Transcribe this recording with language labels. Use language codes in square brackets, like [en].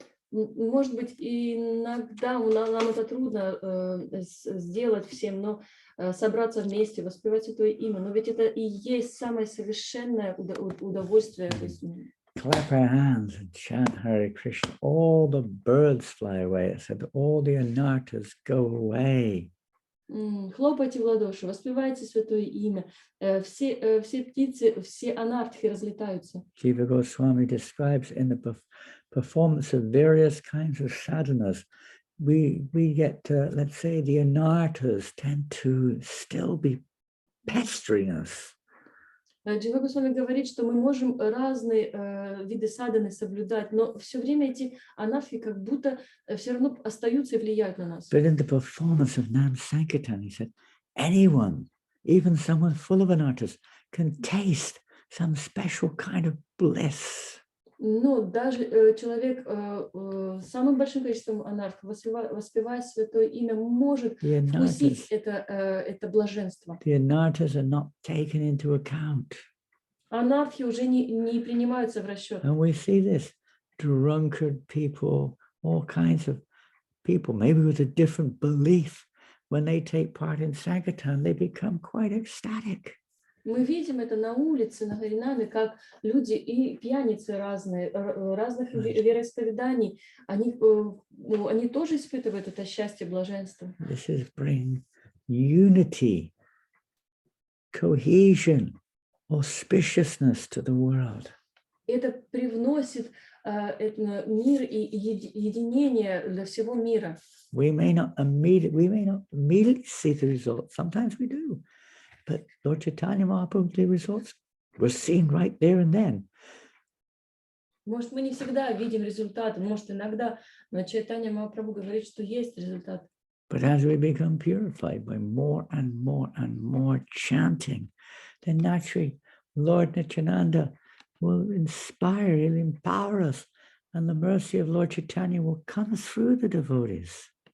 [ru] Может быть, иногда нам это трудно сделать всем, но собраться вместе, воспевать Святое Имя, но ведь это и есть самое совершенное удовольствие. [en] Clap our hands and chant Hare Krishna. All the birds fly away. It said all the anarthas go away. [ru] Хлопайте в ладоши, воспевайте Святое Имя. Все птицы, все анартхи разлетаются. [en] Jiva Goswami describes in the performance of various kinds of sadhanas, we get, let's say, the anarthas tend to still be pestering us. [ru] Джива Госвами говорит, что мы можем разные виды садханы соблюдать, но все время эти анархи как будто все равно остаются и влияют на нас. [en] But in the performance of Nam Sankirtan, he said, anyone, even someone full of anarthas, can taste some special kind of bliss. [ru] Но даже человек с самым большим количеством анархов, воспевая Святое Имя, может вкусить это блаженство. [en] The anarthas are not taken into account. [ru] Анархи уже не принимаются в расчет. [en] And we see this, drunkard people, all kinds of people, maybe with a different belief, when they take part in Sankirtan, they become quite ecstatic. [ru] Мы видим это на улице, на Харинаме, как люди и пьяницы разные, разных вероисповеданий, они тоже испытывают это счастье, блаженство. [en] This is bring unity, cohesion, auspiciousness to the world. [ru] Это привносит мир и единение для всего мира. [en] We may not immediately see the results. Sometimes we do. But Lord Chaitanya Mahaprabhu, the results were seen right there and then. [ru] Может, мы не всегда видим результаты, может, иногда, но Чайтанья Махапрабху говорит, что есть результат. [en] But as we become purified by more and more and more chanting, then naturally Lord Nityananda will inspire, he'll empower us, and the mercy of Lord Chaitanya will come through the devotees.